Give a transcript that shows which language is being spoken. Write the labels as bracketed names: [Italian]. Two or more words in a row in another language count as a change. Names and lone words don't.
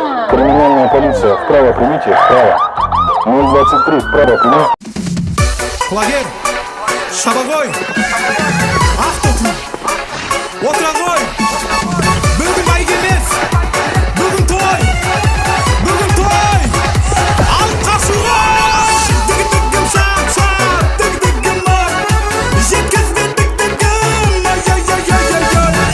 [Russian] Криминальная полиция, вправо примите, вправо. Ноль двадцать три, вправо прими. [Kazakh] Құлагер, шаба ғой. Ақ түтін. Отыра ғой. Бүгін бәйге емес. Бүгін той. Бүгін той. Алып қашуға. Дігідігім шап-шап, дігідігім ор. Жеткізді дігідігім, ай-яй-яй-яй-яй-яй.